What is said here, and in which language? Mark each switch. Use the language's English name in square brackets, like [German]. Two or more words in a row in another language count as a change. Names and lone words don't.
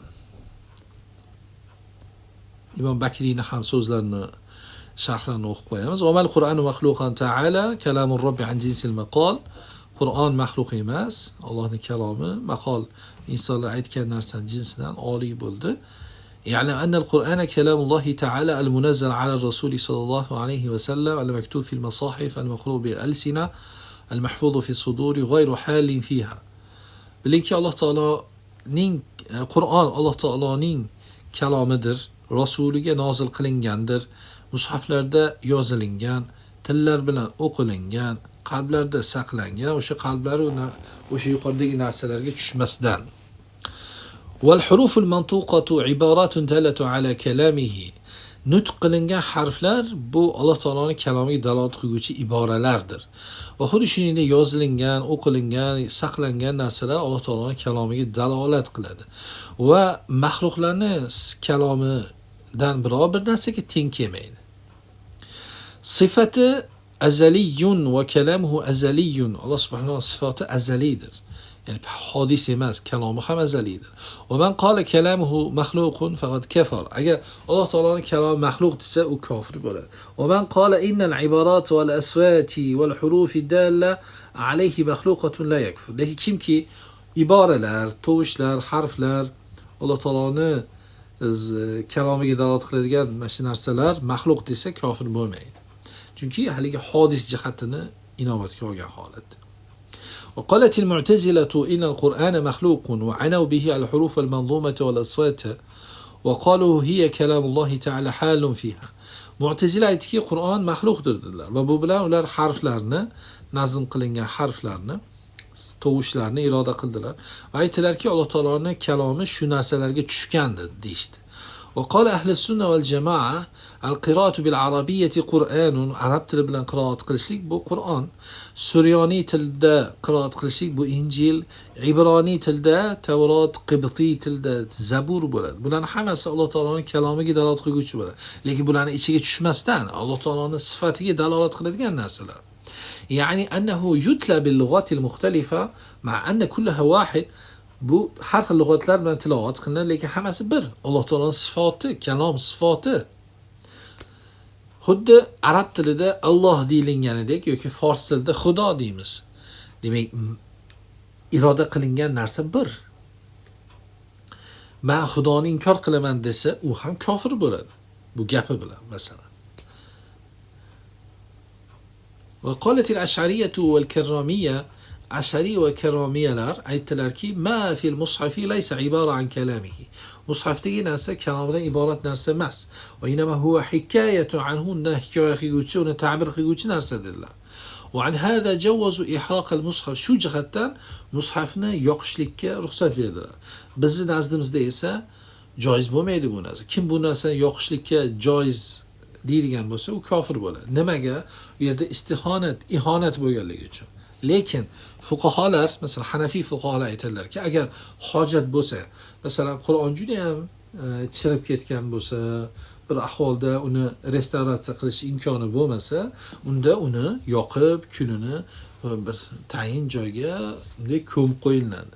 [Uzbek] İmam Bakri'nin ham so'zlarini sharhlarini o'qib qo'yamiz. [Arabic] وما القرآن مخلوقا تعالى كلام الرب عن جنس المقال. [Uzbek] Qur'on maxluq emas, Allohning kalomi, maqol insonlar aytgan narsaning jinsidan oliy bo'ldi. [Arabic] يعني أن القرآن كلام الله تعالى المنزل على الرسول صلى الله عليه وسلم المكتوب في المصاحف المقروء بالألسنة المحفوظ في الصدور غير حال فيها. [Uzbek] Bilingki Alloh taoloning Qur'on Alloh taoloning kalomidir. Rasuliga nozil qilingandir, mushaflarda yozilingan, tillar bilan o'qilingan, qalblarda saqlangan, o'sha qalblari o'sha yuqoridagi narsalarga tushmasdan. [Arabic] والحروف المنطوقة عبارة دالة على كلامه. [Uzbek] Nutq qilingan harflar bu Alloh taoloning kalomiga dalolat qiluvchi iboralardir. Va xuddi shuningdek yozilingan, o'qilingan, saqlangan narsalar Alloh taoloning kalomiga dalolat qiladi. Va maxluqlarning kalomidan biror bir narsaga teng kelmaydi. [Arabic] صفاته أزلية وكلامه أزلي. [Uzbek] Alloh subhanahu va sifati azalidir. Yani hodis emas, kalomi ham azalidir. [Arabic] ومن قال كلامه مخلوق فقد كفر. [Uzbek] Agar Alloh taoloning kalomi maxluq desa, u kofir bo'ladi. [Arabic] ومن قال إن العبارات والأصوات والحروف الدالة عليه مخلوقات لا يكفر. [Uzbek] Lekin kimki iboralar, tovushlar, harflar Alloh taoloning kalomiga dalolat qiladigan mana shu narsalar maxluq desa kofir bo'lmaydi. Chunki haligi hodis jihatini inobatga olgan holat. [Arabic] وقالت المعتزلة إن القرآن مخلوق وعنوا به الحروف المنظومة والأصوات وقالوا هي كلام الله تعالى حال فيها. [Uzbek] Mu'tazila aytdiki, Qur'on maxluqdir dedilar va bu bilan ular harflarni, nazm qilingan harflarni, tovushlarni iroda qildilar. Va aytdilarki, Alloh taoloning kalomi shu narsalarga tushgandir deydi. [Arabic] وقال أهل السنة والجماعة القراءة بالعربية قرآن. [Uzbek] Arab tili bilan qiroat qilishlik bu Qur'on. Suryoniy tilda qiroat qilishlik bu Injil, Ibroniy tilda Tavrot, Qibtiy tilda Zabur bo'ladi. Bularning hammasi Alloh taoloning kalomiga dalolat qiluvchi bo'ladi. Lekin bularning ichiga tushmasdan Alloh taoloning sifatiga dalolat qiladigan narsalar. [Arabic] يعني أنه يتلى باللغات المختلفة مع أن كلها واحد. [Uzbek] Bu har xil lug'atlar bilan tilovat qilinadi, lekin hammasi bir. Alloh taoloning sifoti, kalom sifoti. Xuddi arab tilida Alloh deyilganidek yoki fors tilida Xudo deymiz. Demak, iroda qilingan narsa bir. Men Xudoni inkor qilaman desa, u ham kofir bo'ladi. Bu gapi bilan masalan. [Arabic] وقالت الأشعرية والكرامية [Uzbek] ash'ari va karramiyalar aytdilarki, [Arabic] ما في المصحف ليس عبارة عن كلامه. [Uzbek] Mushafdagi narsa kalomdan iborat narsa emas. [Arabic] وإنما هو حكاية عنه, [Uzbek] hikoya qiluvchi, uni ta'bir qiluvchi narsa dedilar. [Arabic] وعن هذا جوزوا إحراق المصحف. [Uzbek] Shu jihatdan mushafni yoqishlikka ruxsat berdilar. Bizning nazdimizda esa joiz bo'lmaydi bu narsa. Kim bu narsani yoqishlikka joiz deydigan bo'lsa, u kofir bo'ladi. Nimaga? U yerda ihonat bo'lganligi uchun. Lekin fuqaholar, masalan Hanafiy fuqaholar aytadilarki, agar hojat bo'lsa, masalan Qur'on juda ham chirib ketgan bo'lsa, bir ahvolda uni restavratsiya qilish imkoni bo'lmasa, unda uni yoqib, kunini bir tayin joyga bunday ko'mib qo'yiladi.